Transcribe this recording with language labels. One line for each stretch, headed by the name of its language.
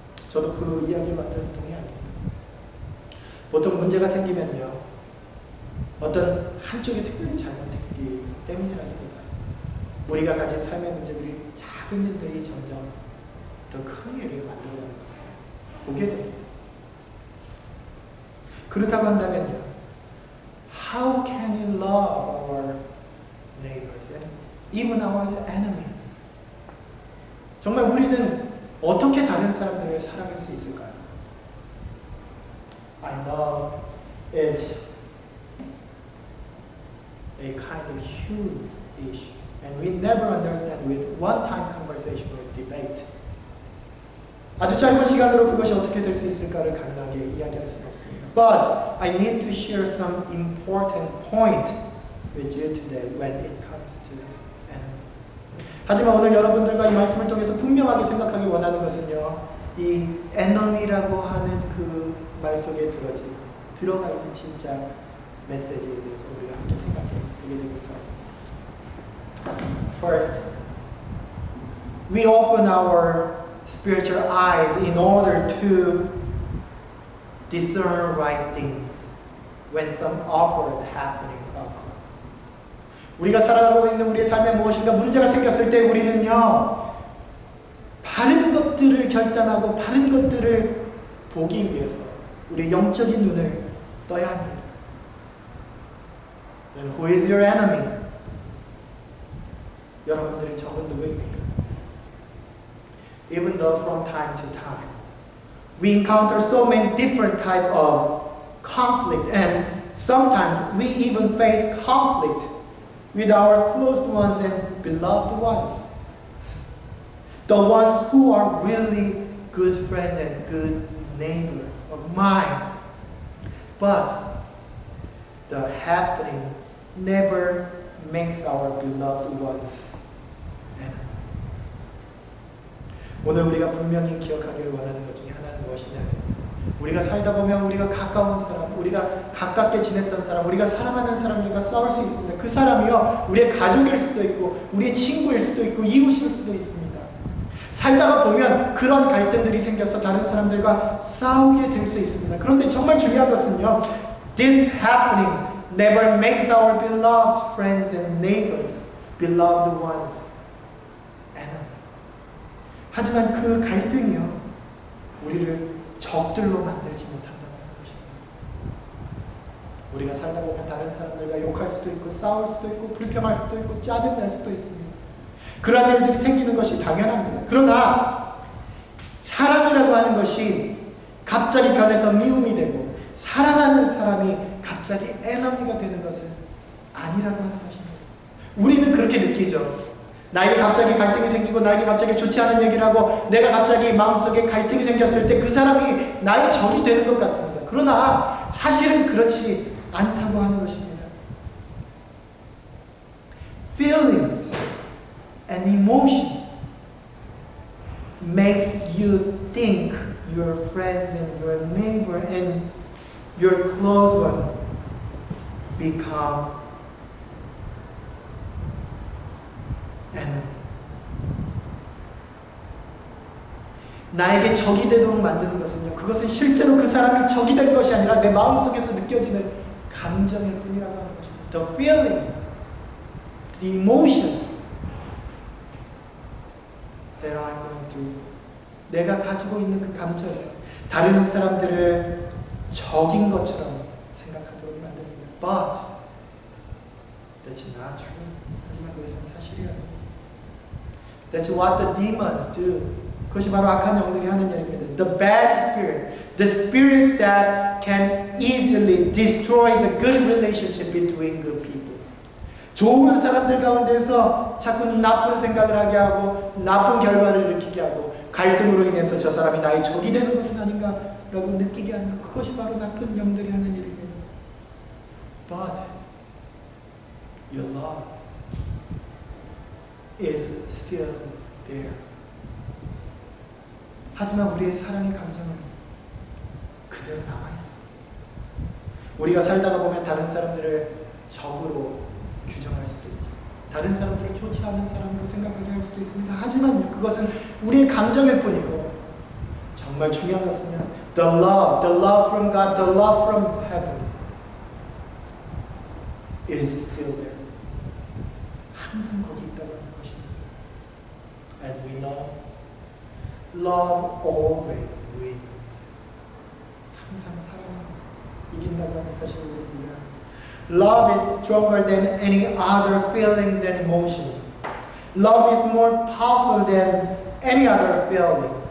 Korean: 저도 그 이야기에 완전히 동의합니다. 보통 문제가 생기면요, 어떤 한쪽이 특별히 잘못했기 때문이라기보다 우리가 가진 삶의 문제들이 작은 일들이 점점 더 큰 일을 만들어가는 것을 보게 됩니다. 그렇다고 한다면요,
English: how can you love our neighbors and even our enemies?
Korean: 정말 우리는 어떻게 다른 사람들을 사랑할 수 있을까요?
English: I know it's a kind of huge issue, and we never understand with one-time conversation or debate.
Korean: 아주 짧은 시간으로 그것이 어떻게 될 수 있을까를 가능하게 이야기할 수는 없습니다.
English: But I need to share some important point with you today when it comes to enemy.
Korean: 하지만 오늘 여러분들과 이 말씀을 통해서 분명하게 생각하기 원하는 것은요, 이 enemy라고 하는 그 말 속에 들어가 있는 진짜 메시지에 대해서 우리가 함께 생각해 보게 됩니다.
English: First, we open our spiritual eyes in order to discern right things when some awkward happening occurs.
Korean: 우리가 살아가고 있는 우리의 삶에 무엇인가 문제가 생겼을 때 우리는요, 바른 것들을 결단하고 바른 것들을 보기 위해서 우리의 영적인 눈을 떠야 합니다.
English: Then who is your enemy?
Korean: 여러분들의 적은 누구입니까?
English: Even though from time to time we encounter so many different type of conflict, and sometimes we even face conflict with our close ones and beloved ones. The ones who are really good friend and good neighbor of mine. But the happening never makes our beloved ones enemy.
Korean: 오늘 우리가 분명히 기억하기를 원하는 것 중에 하나는 무엇이냐? 우리가 살다 보면 우리가 가까운 사람, 우리가 가깝게 지냈던 사람, 우리가 사랑하는 사람들과 싸울 수 있습니다. 그 사람이요, 우리의 가족일 수도 있고 우리의 친구일 수도 있고 이웃일 수도 있습니다. 살다가 보면 그런 갈등들이 생겨서 다른 사람들과 싸우게 될 수 있습니다. 그런데 정말 중요한 것은요,
English: this happening never makes our beloved friends and neighbors, beloved ones, enemy.
Korean: 하지만 그 갈등이요, 우리를 적들로 만들지 못한다는 것입니다. 우리가 살다 보면 다른 사람들과 욕할 수도 있고 싸울 수도 있고 불평할 수도 있고 짜증날 수도 있습니다. 그러한 일들이 생기는 것이 당연합니다. 그러나 사랑이라고 하는 것이 갑자기 변해서 미움이 되고 사랑하는 사람이 갑자기 에너미가 되는 것은 아니라고 하는 것입니다. 우리는 그렇게 느끼죠. 나에게 갑자기 갈등이 생기고 나에게 갑자기 좋지 않은 얘기를 하고 내가 갑자기 마음속에 갈등이 생겼을 때 그 사람이 나의 적이 되는 것 같습니다. 그러나 사실은 그렇지 않다고 하는 것입니다.
English: Feelings and emotion makes you think your friends and your neighbor and your close one become enemy.
Korean: 나에게 적이 되도록 만드는 것은요, 그것은 실제로 그 사람이 적이 된 것이 아니라 내 마음속에서 느껴지는 감정일 뿐이라고 하는 것입니다.
English: The feeling, the emotion that I'm going through,
Korean: 내가 가지고 있는 그 감정이 다른 사람들을 적인 것처럼 생각하도록 만듭니다.
English: But that's not true.
Korean: 하지만 그것은 사실이 아닙니다.
English: That's what the demons do.
Korean: 그것이 바로 악한 영들이 하는 일입니다.
English: The bad spirit, the spirit that can easily destroy the good relationship between good people.
Korean: 좋은 사람들 가운데서 자꾸 나쁜 생각을 하게 하고 나쁜 결과를 일으키게 하고 갈등으로 인해서 저 사람이 나의 적이 되는 것은 아닌가라고 느끼게 하는 것. 그것이 바로 나쁜 영들이 하는 일입니다.
English: But your love is still there.
Korean: 하지만 우리의 사랑의 감정은 그대로 남아있습니다. 우리가 살다가 보면 다른 사람들을 적으로 규정할 수도 있죠. 다른 사람들을 좋지 않은 사람으로 생각하게 할 수도 있습니다. 하지만 그것은 우리의 감정일 뿐이고 정말 중요한 것은요,
English: the love from God, the love from heaven is still there.
Korean: 항상 거기 있다고 하는 것입니다.
English: As we know, love always wins.
Korean: 항상 사랑은 이긴다고 하는 사실을 우리가
English: Love is stronger than any other feelings and emotion. Love is more powerful than any other feeling.